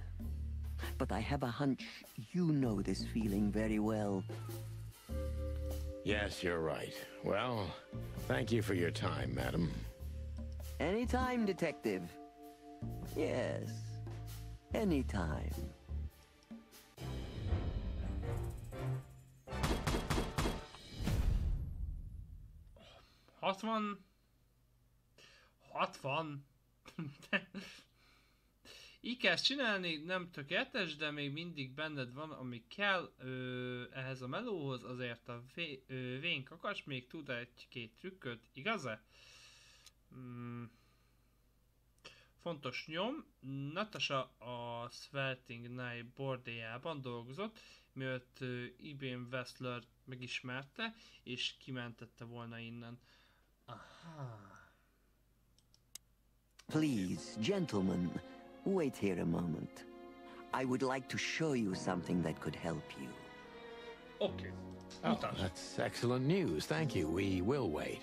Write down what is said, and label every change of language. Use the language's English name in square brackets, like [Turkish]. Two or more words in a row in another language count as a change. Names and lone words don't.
[English] But I have a hunch you know this feeling very well. Yes, you're right. Well, thank you for your time, madam. Anytime, detective. Yes, anytime. [Hungarian] Így kell csinálni, nem tökéletes, de még mindig benned van, ami kell ehhez a melóhoz, azért a vén kakas még tud egy-két trükköt, igaz-e? Fontos nyom, Natasha a Svelting Knight bordéjában dolgozott, mielőtt Ibn Wessler megismerte, és kimentette volna innen. Aha. [English] Please, gentlemen, wait here a moment. I would like to show you something that could help you. Okay. Oh, that's excellent news. Thank you. We will wait.